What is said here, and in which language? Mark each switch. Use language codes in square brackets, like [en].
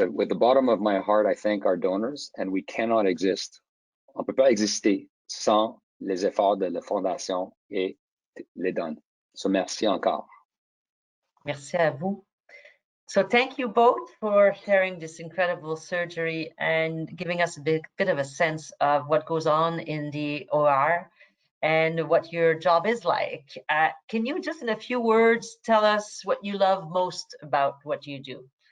[en] With the bottom of my heart, I thank our donors, and we cannot exist. [fr] On ne peut pas exister sans les efforts de la Fondation et les dons. So, merci encore. Merci à vous. [en] So thank you both for sharing this incredible surgery and giving us a bit of a sense of what goes on in the OR and what your job is like. Can you just in a few words tell us what you love most about what you do?